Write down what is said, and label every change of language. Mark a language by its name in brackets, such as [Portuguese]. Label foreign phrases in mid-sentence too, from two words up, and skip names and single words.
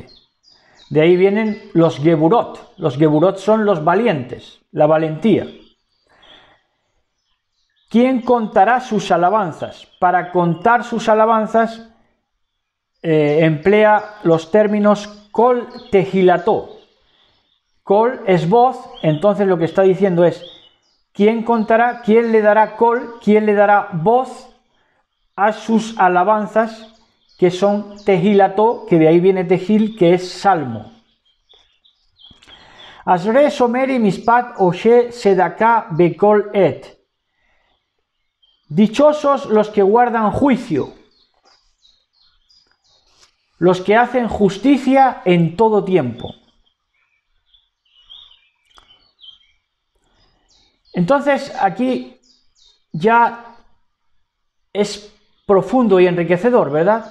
[Spanish] De ahí vienen los Geburot. Los Geburot son los valientes, la valentía. ¿Quién contará sus alabanzas? Para contar sus alabanzas emplea los términos [Hebrew] כל תהלתו. [Spanish] Kol es voz, entonces lo que está diciendo es: ¿quién contará, quién le dará kol, quién le dará voz a sus alabanzas, que son tehilato, que de ahí viene tehil, que es salmo? [Hebrew] אשרי שמרי משפט עשה צדקה בכל עת. [Spanish] Dichosos los que guardan juicio, los que hacen justicia en todo tiempo. Entonces aquí ya es profundo y enriquecedor, ¿verdad?